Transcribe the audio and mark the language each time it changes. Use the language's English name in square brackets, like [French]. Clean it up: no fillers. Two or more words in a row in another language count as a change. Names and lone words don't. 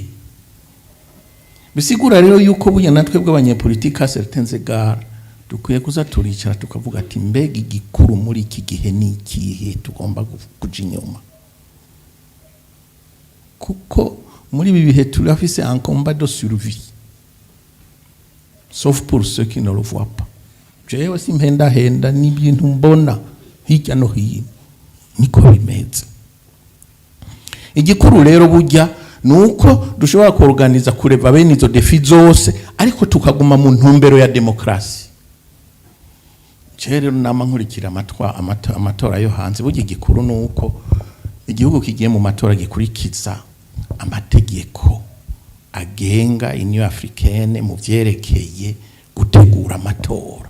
[Rundi] Bisigura rero yuko bunya natwe bw'abanyepolitika [French] certains égards [Rundi] dukwiye kuza turicara tukavuga ati mbega igikuru muri iki gihe ni ikihe tugomba kuja inyuma. Kuko muri ibi bihe turafise [French] un combat de survie. Sauf pour ceux qui ne le voient pas. [Rundi] Jewe simpenda n'ibintu mbona hirya no hino niko bimeze. Igikuru rero burya nuko dushobora kuorganiza kureva bene izo defi zose ariko tukaguma mu ntumbero ya demokrasi. Rero nama nkurikira amatora yo hanze burya igikuru nuko igihugu kigiye mu matora gikurikiza amategeko agenga Union Africaine mu vyerekeye gutegura amatora.